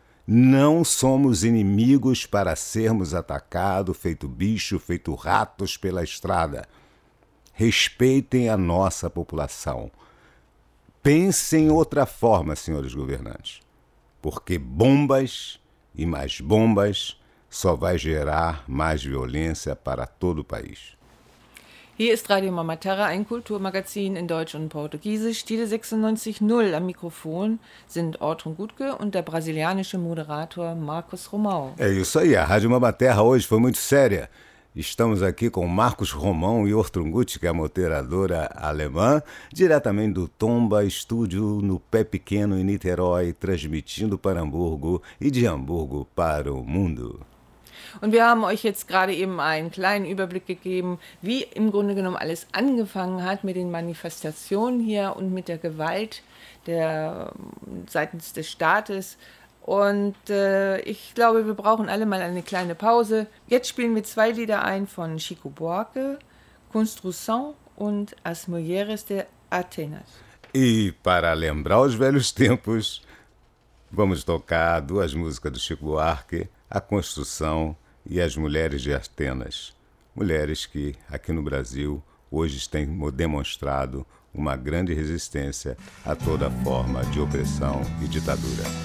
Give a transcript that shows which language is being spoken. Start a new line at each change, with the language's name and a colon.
Portuguese: Não somos inimigos para sermos atacados, feito bicho, feito ratos pela estrada. Respeitem a nossa população. Pensem outra forma, senhores governantes. Porque bombas e mais bombas só vai gerar mais violência para todo o país.
German: Hier ist Radio Mama Terra, ein Kulturmagazin in Deutsch und Portugiesisch. Stile 96.0 am Mikrofon sind Ortrun Gutke und der brasilianische Moderator Marcos Romão.
Portuguese: É isso aí, a Rádio Mama Terra hoje foi muito séria. Estamos aqui com Marcos Romão e Ortrun Gutke, a moderadora alemã, diretamente do Tomba Estúdio, no Pé Pequeno, em Niterói, transmitindo para Hamburgo e de Hamburgo para o mundo.
German: Und wir haben euch jetzt gerade eben einen kleinen Überblick gegeben, wie im Grunde genommen alles angefangen hat mit den Manifestationen hier und mit der Gewalt der, seitens des Staates. Und ich glaube, wir brauchen alle mal eine kleine Pause. Jetzt spielen wir zwei Lieder ein von Chico Buarque, Construção und As Mulheres de Atenas.
Portuguese: E para lembrar os velhos tempos, vamos tocar duas músicas do Chico Buarque, A Construção e as Mulheres de Atenas. Mulheres que, aqui no Brasil, hoje têm demonstrado uma grande resistência a toda forma de opressão e ditadura.